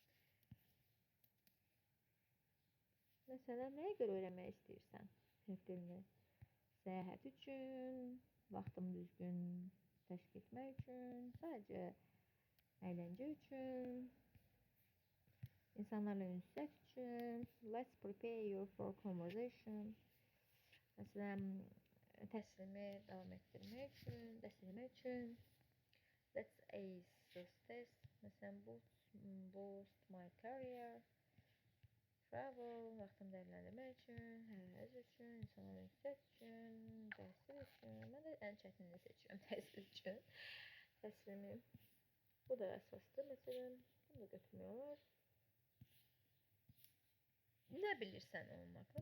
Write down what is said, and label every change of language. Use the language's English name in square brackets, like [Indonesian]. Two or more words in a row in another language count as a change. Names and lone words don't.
[Azerbaijani] Mesela nəyə görə öyrənmək istəyirsən? Türk dilini səyahət üçün, vaxtımı düzgün təşkil etmək üçün, sadəcə əyləncə üçün, insanlarla ünsiyyət üçün, [English] let's prepare you for conversation. [Azerbaijani] Məsələn, təhsilimi davam etdirmək üçün, dəstəkləmək üçün, [English] let's ace this test. Məsələn, boost my career. [Azerbaijani] travel, vaxtını dəyərləndirmək üçün, həzz üçün, insanların yüksək üçün, təhsil üçün. Mən də ən çətinini seçiyorum təhsil üçün. Təhsilimi. Bu da əsasdır. Məsələn, bunu da götürmək olar. Nə bilirsən onun haqqında?